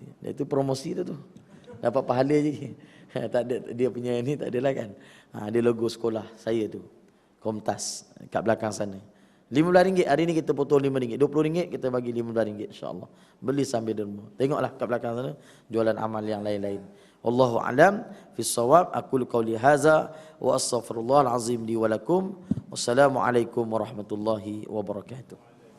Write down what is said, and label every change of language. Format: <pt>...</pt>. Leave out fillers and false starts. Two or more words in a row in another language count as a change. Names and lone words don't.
<ms>Itu promosi tu. Dapat pahala je. Tak ada dia punya ni tak adalah kan. Ada logo sekolah saya tu. Komtas kat belakang sana. RM15 hari ni kita potong RM5. RM20 kita bagi RM15 insya-Allah. Beli sambil derma. Tengoklah kat belakang sana jualan amal yang lain-lain.</ms> <ar>والله أعلم بالصواب. أقول قولي هذا وأستغفر الله العظيم لي ولكم. والسلام عليكم ورحمة الله وبركاته.</ar>